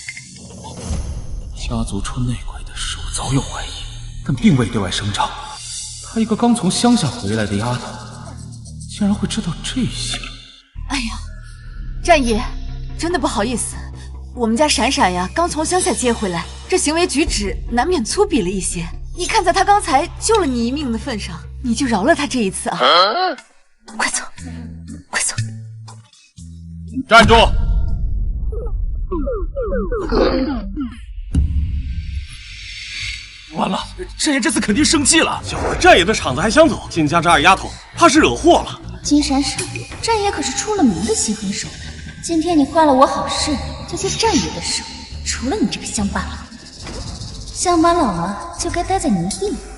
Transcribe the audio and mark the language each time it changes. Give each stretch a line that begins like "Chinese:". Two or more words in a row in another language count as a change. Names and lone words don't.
Chinese: 家族出內鬼的事我早有懷疑，但並未對外聲張。她一個剛從鄉下回來的丫頭，竟然會知道這些。哎呀，戰爺，真的不好意思，我們家閃閃呀，剛從鄉下接回來，這行為舉止難免粗鄙了一些。你看在他剛才救了你一命的份上，你就饒了他這一次啊！快走，快走！站住！完了，戰爺這次肯定生氣了。小回戰爺的場子還想走，金家這二丫頭怕是惹禍了。金閃閃，戰爺可是出了名的心狠手辣。今天你壞了我好事，就接戰爺的手。除了你這個鄉巴佬，鄉巴佬啊，就該待在泥地裡。